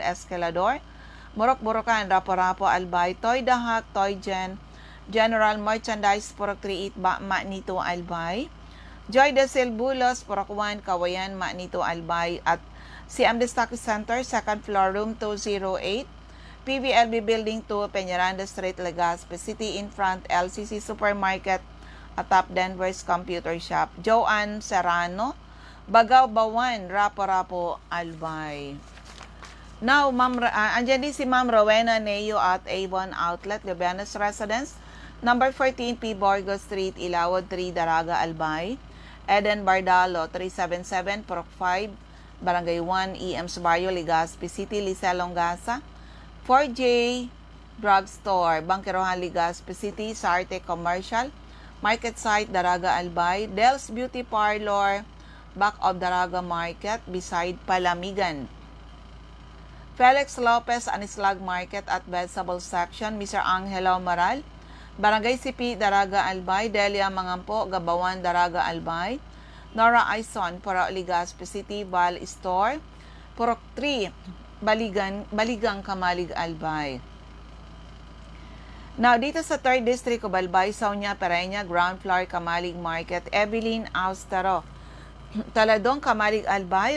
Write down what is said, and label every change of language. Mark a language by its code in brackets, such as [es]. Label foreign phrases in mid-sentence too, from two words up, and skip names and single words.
[tl] Escalador, Murok-Burokan, Rapo-Rapo, Albay, Toy Dahak, Toy General Merchandise, Purok 38, Manito, Albay, Joy de Silbulos, Purok 1, Kawayan, Manito, Albay, at CM Destaque Center, 2nd floor, room 208, PVLB Building 2, Peñaranda Street, Legazpi City, [en] in front, [tl] LCC Supermarket, atap Denver's Computer Shop. Joanne Serrano, Bagaw Bawan, Rapo-Rapo, Albay. [en] Now, [tl] andyan din si Ma'am Rowena Neo at Avon Outlet, Gabianas Residence, number 14 P. Borgo Street, Ilawod 3, Daraga, Albay. Eden Bardalo, 377, Purok 5, Barangay 1, EM's Barrio, Legazpi City, Liza Longasa. 4J Drugstore, Bangkerohan, Legazpi City, Sarte Commercial, Market Site, Daraga, Albay. [en] Del's Beauty Parlor, back of Daraga Market, beside Palamigan. [tl] Felix Lopez, Anislag Market at Vegetable Section, Mr. Angelo Maral, Barangay Sipi, Daraga, Albay. Delia Mangampo, Gabawan, Daraga, Albay. Nora Aison, Purok, Legazpi City, Val Store. Purok 3, Baligang, Kamalig, Albay. Now, dito sa 3rd District of Albay, Sonia Pereña, Ground Floor, Kamalig Market, Evelyn Austero, Taladong, Kamalig, Albay.